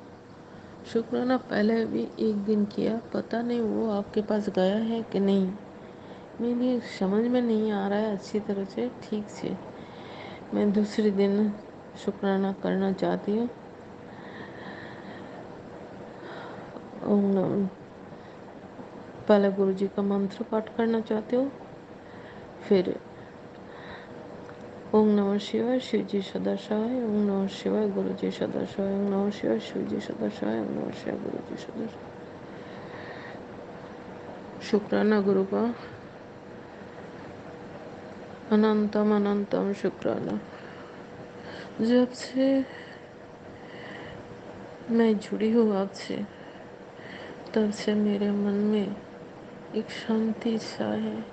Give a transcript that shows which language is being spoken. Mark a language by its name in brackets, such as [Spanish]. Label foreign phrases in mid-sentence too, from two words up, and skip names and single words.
[Hindi] शुकराना पहले भी एक दिन किया, पता नहीं वो आप के पास गया है कि नहीं, मेरी समझ में नहीं आ रहा है अच्छी तरह से, ठीक से. मैं दूसरे दिन शुकराना करना चाहती हूँ. पहले गुरु जी का मंत्र पाठ करना चाहते हो, फिर ओम नमः शिवाय, शिव जी सदा सहाय, ओम नमः शिवाय, गुरु जी सदा सहाय, ओम नमः शिवाय, शिव जी सदा सहाय, ओम नमः शिवाय, गुरु जी सदा सहाय. शुकराना गुरु का अनंतम अनंतम शुकराना. जब से मैं जुड़ी हूँ आप से, तब से मेरे मन में एक शांति सा है.